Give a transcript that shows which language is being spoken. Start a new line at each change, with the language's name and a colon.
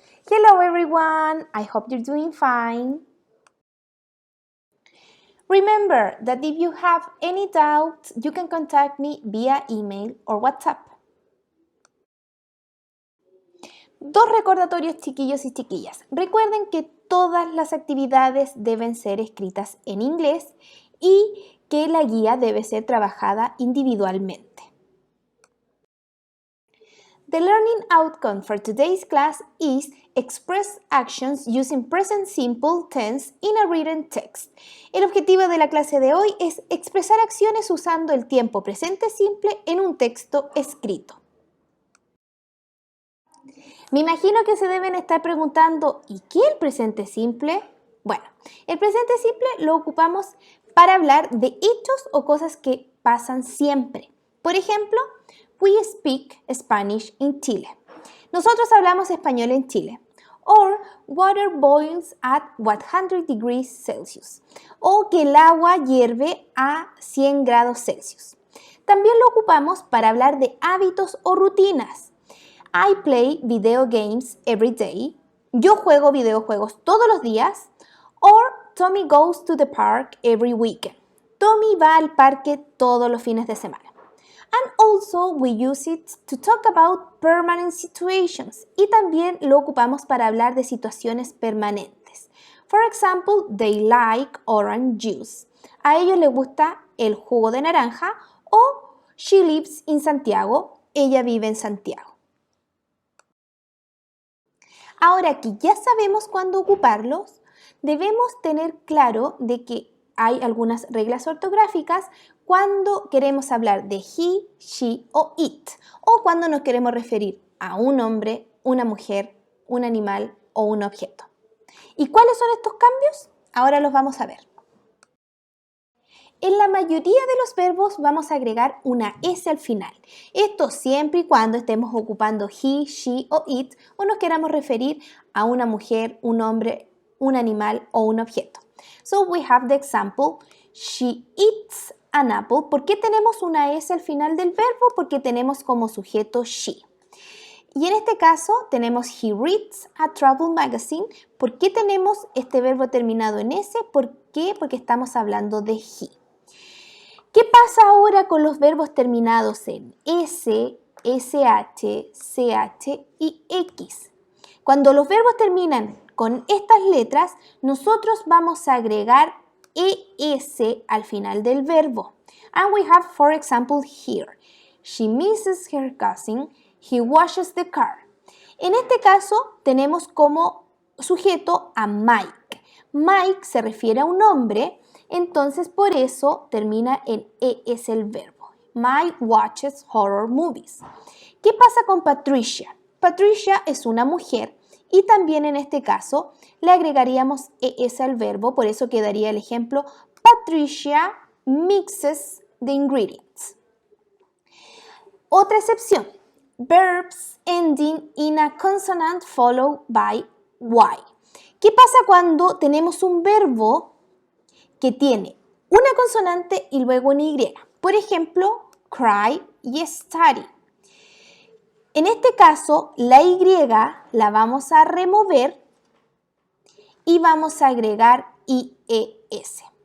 English: Hello everyone, I hope you're doing fine. Remember that if you have any doubt, you can contact me via email or WhatsApp.
Spanish: Dos recordatorios, chiquillos y chiquillas. Recuerden que todas las actividades deben ser escritas en inglés y que la guía debe ser trabajada individualmente.
English: The learning outcome for today's class is express actions using present simple tense in a written text.
Spanish: El objetivo de la clase de hoy es expresar acciones usando el tiempo presente simple en un texto escrito. Me imagino que se deben estar preguntando, ¿y qué es el presente simple? Bueno, el presente simple lo ocupamos para hablar de hechos o cosas que pasan siempre. Por ejemplo,
English: we speak Spanish in Chile.
Spanish: Nosotros hablamos español en Chile.
English: Or, water boils at 100 degrees Celsius.
Spanish: O que el agua hierve a 100 grados Celsius. También lo ocupamos para hablar de hábitos o rutinas.
English: I play video games every day.
Spanish: Yo juego videojuegos todos los días.
English: Or, Tommy goes to the park every weekend.
Spanish: Tommy va al parque todos los fines de semana.
English: And also we use it to talk about permanent situations.
Spanish: Y también lo ocupamos para hablar de situaciones permanentes.
English: For example, they like orange juice.
Spanish: A ellos les gusta el jugo de naranja. O
English: she lives in Santiago.
Spanish: Ella vive en Santiago. Ahora que ya sabemos cuándo ocuparlos, debemos tener claro de que hay algunas reglas ortográficas cuando queremos hablar de he, she o it, o cuando nos queremos referir a un hombre, una mujer, un animal o un objeto. ¿Y cuáles son estos cambios? Ahora los vamos a ver. En la mayoría de los verbos vamos a agregar una S al final. Esto siempre y cuando estemos ocupando he, she o it o nos queramos referir a una mujer, un hombre, un animal o un objeto.
English: So we have the example, she eats an apple.
Spanish: ¿Por qué tenemos una S al final del verbo? Porque tenemos como sujeto she. Y en este caso tenemos
English: he reads a travel magazine.
Spanish: ¿Por qué tenemos este verbo terminado en S? ¿Por qué? Porque estamos hablando de he. ¿Qué pasa ahora con los verbos terminados en S, SH, CH y X? Cuando los verbos terminan con estas letras, nosotros vamos a agregar ES al final del verbo.
English: And we have, for example, here. She misses her cousin. He washes the car.
Spanish: En este caso, tenemos como sujeto a Mike. Mike se refiere a un hombre, entonces por eso termina en ES el verbo.
English: Mike watches horror movies.
Spanish: ¿Qué pasa con Patricia? Patricia es una mujer y también en este caso le agregaríamos ES al verbo, por eso quedaría el ejemplo
English: Patricia mixes the ingredients.
Spanish: Otra excepción,
English: verbs ending in a consonant followed by Y.
Spanish: ¿Qué pasa cuando tenemos un verbo que tiene una consonante y luego una Y? Por ejemplo, cry y study. En este caso, la Y la vamos a remover y vamos a agregar IES.